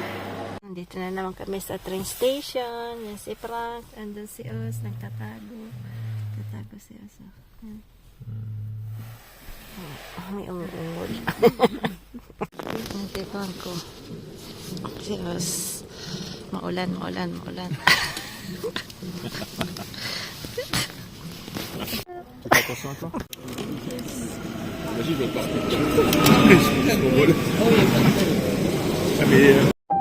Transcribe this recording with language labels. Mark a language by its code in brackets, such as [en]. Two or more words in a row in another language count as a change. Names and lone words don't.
[tl] Nandito na naman kami sa train station. Yan si Frank, andun si Os, nagtatago. Tatago si Os. Yan. May umuungol. Ang tituan ko. Si Os. Maulan. [fr] Tu fais attention à toi. Vas-y, je vais partir. Je me dis, c'est mon vol. Ah, mais